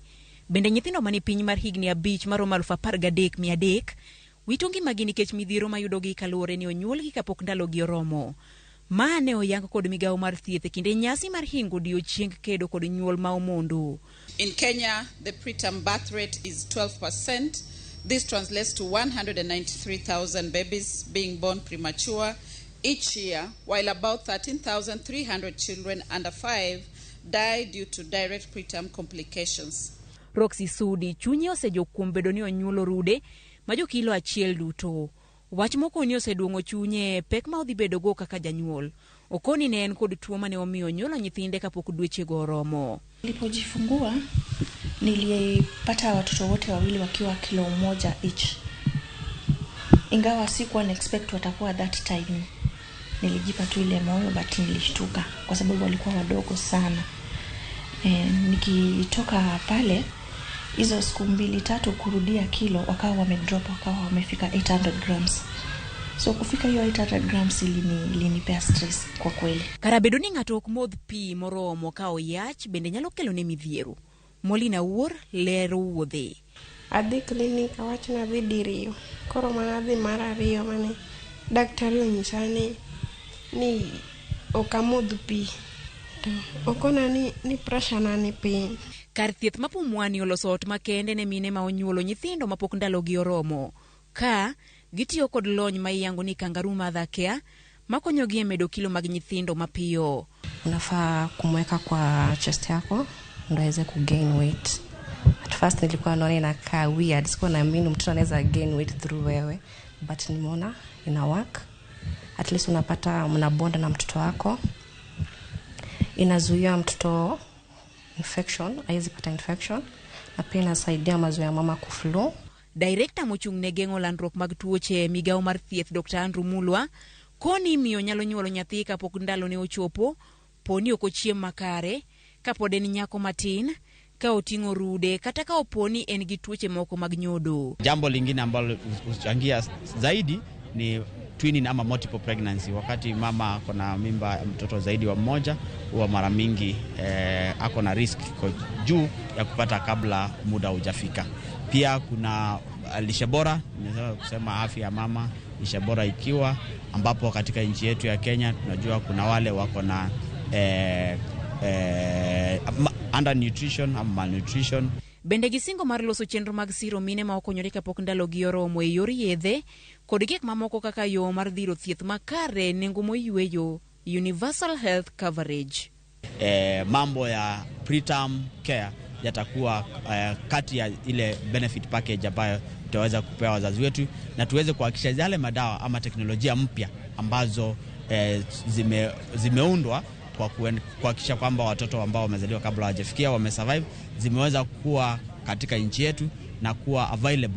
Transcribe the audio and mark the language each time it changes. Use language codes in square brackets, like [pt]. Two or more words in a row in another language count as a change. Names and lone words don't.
[luo] Bende nyithindo mani piny mar higni 5 maromo 13,300 wito ngimagi nikech midhiero mayudogi kaluwore ni onyuolgi kapok ndalogi oromo. Ma ne oyang kod migawo mar thieth e kinde nyasi mar hingo odiochieng' kedo kod nyuol ma omondo. [en] In Kenya, the preterm birth rate is 12%. This translates to 193,000 babies being born premature each year, while about 13,300 children under 5 die due to direct preterm complications. [luo] Roxy Sudi chunye osejok kuom bedo ni onyuolo rude ma jo kilo achiel duto. Wach moko ni oseduongo chunye pek ma odhi bedo go kaka janyuol. Okoni ne en kod tuo mane omiyo nyuolo nyithinde kapok dweche go oromo. [sw] Nilipojifungua nilipata watoto wote wawili wakiwa kilo 1 each. Ingawa sikuwa na expect watakuwa [en] that time. [sw] Nilijipa tu ile moyo but nilishtuka kwa sababu walikuwa wadogo sana. Nikitoka pale hizo siku 2-3 kurudia kilo wakawa wamedrop, wakawa wamefika 800 grams. So kufika hiyo 800 grams ilinipea stress kwa kweli. [luo] Karabedo ni ng'ato ok modh pi moromo ka oyach bende nyalo kelo ne midhiero. Molina Wuor lero wuodhe. Adhi klinik awach na dhi diriyo. Koro mana dhi mar ariyo mane daktari onyisani ni okamodh pi. Okona ni pressure na ni piny. Kar thieth ma Pumwani oloso ot makende ne mine ma onyuolo nyithindo mapok ndalogi oromo. Ka gitiyo kod lony ma iyango ni [en] kangaroo mother care [luo] makonyogi e medo kilo mag nyithindo mapiyo. [sw] Unafaa kumweka kwa chest yako ndio aweze [en] kugain weight. At first [sw] nilikuwa naona inakaa weird, sikuwa naamini mtoto anaweza [en] gain weight through [sw] wewe, but nimeona ina work. [en] At least [sw] unapata mnabonda na mtoto wako. Inazuia mtoto infection, haiwezi pata infection, na pia inasaidia mazoea mama kuflow. [luo] Director mochung' ne geng'o landruok mag tuoche migawo mar thieth Dr. Andrew Mulwa koni miyo nyalo nyuolo nyathi kapok ndalo ne ochopo, poni ok ochiem makare, kapod en nyako matin, ka oting'o rude kata ka oponi en gi tuoche moko mag nyodo. [sw] Jambo lingine ambalo huchangia zaidi ni twinning ama [en] multiple pregnancy. [sw] Wakati mama kuna mimba mtoto zaidi wa mmoja, huwa mara mingi ako na risk juu ya kupata kabla muda hujafika. Pia kuna lishe bora, nimeweza kusema afya ya mama, lishe bora ikiwa ambapo katika nchi yetu ya Kenya tunajua kuna wale wako na undernutrition ama malnutrition. [luo] Bende gisingo mar loso chenro mag siro mine ma okonyore kapok ndalogi oromo e yor yedhe kod gik mamoko kaka yo mar dhiro thieth makare nengo moyweyo, [en] universal health coverage. [sw] Mambo ya [en] preterm care [sw] yatakuwa kati ya ile [en] benefit package [sw] ambayo tutaweza kupewa wazazi wetu, na tuweze kuhakikisha yale madawa ama teknolojia mpya ambazo zimeundwa kwa kuhakikisha kwamba watoto ambao wamezaliwa kabla hawajafikia wamesurvive zimeweza kuwa katika nchi yetu na kuwa available.